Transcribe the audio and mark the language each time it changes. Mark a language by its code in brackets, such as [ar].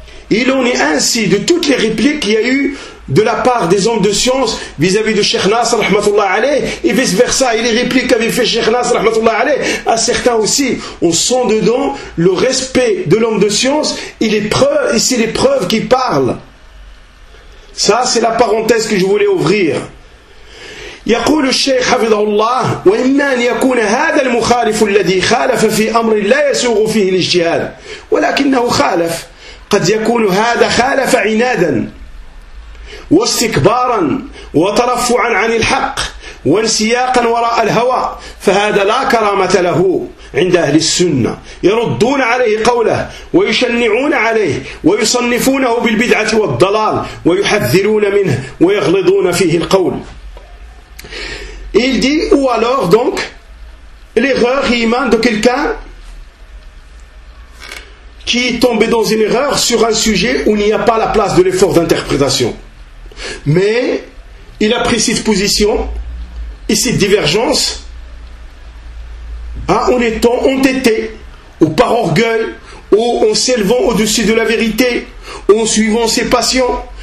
[fr] Il en est ainsi de toutes les répliques qu'il y a eu de la part des hommes de science vis-à-vis de Cheikh Nasr rahmatullah alayh, et vice versa, et les répliques qu'avait fait Cheikh Nasr rahmatullah alayh à certains aussi. On sent dedans le respect de l'homme de science, et les preuves, et c'est les preuves qui parlent. Ça, c'est la parenthèse que je voulais ouvrir. [ar] يقول الشيخ حفظه الله وإما أن يكون هذا المخالف الذي خالف في أمر لا يسوغ فيه الاجتهاد ولكنه خالف، قد يكون هذا خالف عنادا واستكبارا وترفعا عن الحق وانسياقا وراء الهوى، فهذا لا كرامة له عند أهل السنة يردون عليه قوله ويشنعون عليه ويصنفونه بالبدعة والضلال ويحذرون منه ويغلظون فيه القول. [fr] Et il dit, ou alors donc, l'erreur émane de quelqu'un qui est tombé dans une erreur sur un sujet où il n'y a pas la place de l'effort d'interprétation. Mais il a pris cette position et cette divergence en étant entêté, ou par orgueil, ou en s'élevant au-dessus de la vérité, ou en suivant ses passions.